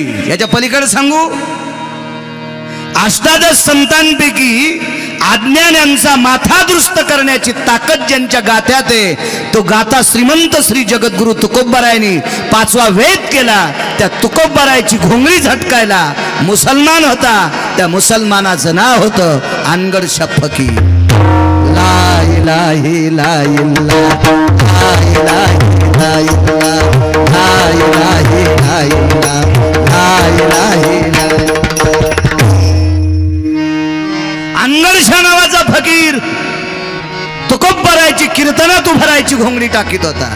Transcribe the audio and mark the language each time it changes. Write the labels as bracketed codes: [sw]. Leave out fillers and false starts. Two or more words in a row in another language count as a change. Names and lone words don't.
[mr] याच्या पलीकडे सांगू, अष्टादश संतांपैकी अज्ञान्यांचा माथा दुरुस्त करण्याची ताकद ज्यांच्या गाथ्यात आहे, तो गाथा श्रीमंत श्री जगद्गुरु तुकोबरायांनी 5वा वेद केला. त्या तुकोबरायाची घोंगळी झटकायला मुसलमान होता. त्या मुसलमानाचं नाव होतं अनगड शफकी. [ar] لا إله إلا الله، لا إله إلا الله, ला ला ला ला. [mr] अंगडशा नावाचा फकीर तुकोबरायची कीर्तनात उभरायची घोंगडी टाकीत होता.